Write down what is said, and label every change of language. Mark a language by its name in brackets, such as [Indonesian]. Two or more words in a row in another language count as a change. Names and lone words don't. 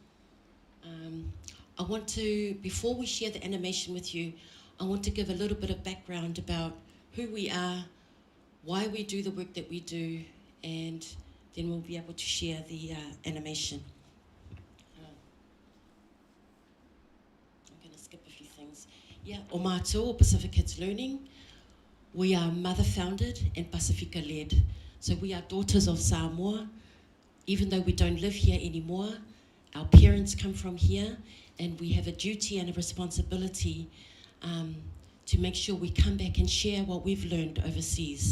[English] I want to, before we share the animation with you, I want to give a little bit of background about who we are, why we do the work that we do, and then we'll be able to share the animation. I'm going to skip a few things. Yeah, [Samoan] o mātou o Pacific Kids Learning. [English] We are mother-founded and Pacifica-led. So we are daughters of Samoa. Even though we don't live here anymore, our parents come from here, and we have a duty and a responsibility to make sure we come back and share what we've learned overseas.